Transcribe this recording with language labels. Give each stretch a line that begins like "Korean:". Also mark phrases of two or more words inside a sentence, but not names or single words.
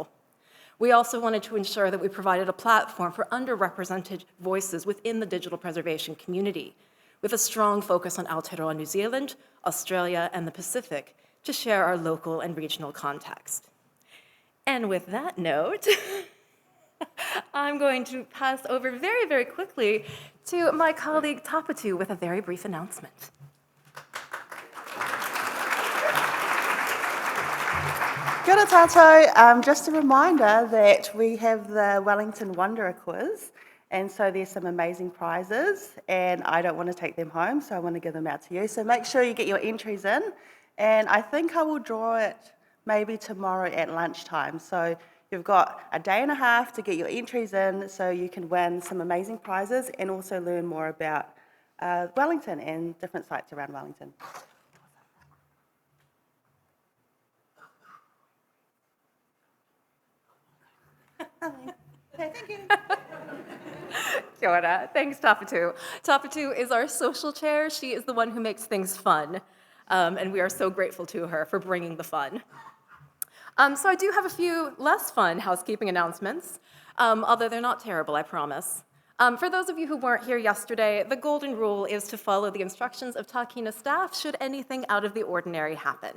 English: We also wanted to ensure that we provided a platform for underrepresented voices within the digital preservation community, with a strong focus on Aotearoa New Zealand, Australia, and the Pacific, to share our local and regional context. And with that note, I'm going to pass over very quickly to my colleague Tapatu with a very brief announcement.
Māori: Kia ora tātou.
English: Just a reminder that we have the Wellington Wanderer quiz, and so there's some amazing prizes, and I don't want to take them home, so I want to give them out to you. So make sure you get your entries in, and I think I will draw it maybe tomorrow at lunchtime. So you've got a day and a half to get your entries in so you can win some amazing prizes and also learn more about Wellington and different sites around Wellington. Thank you.
Māori: Kia ora.
English: Thanks, Tapatu. Tapatu is our social chair. She is the one who makes things fun, and we are so grateful to her for bringing the fun. So I do have a few less fun housekeeping announcements, although they're not terrible, I promise. For those of you who weren't here yesterday, the golden rule is to follow the instructions of Tākina staff should anything out of the ordinary happen.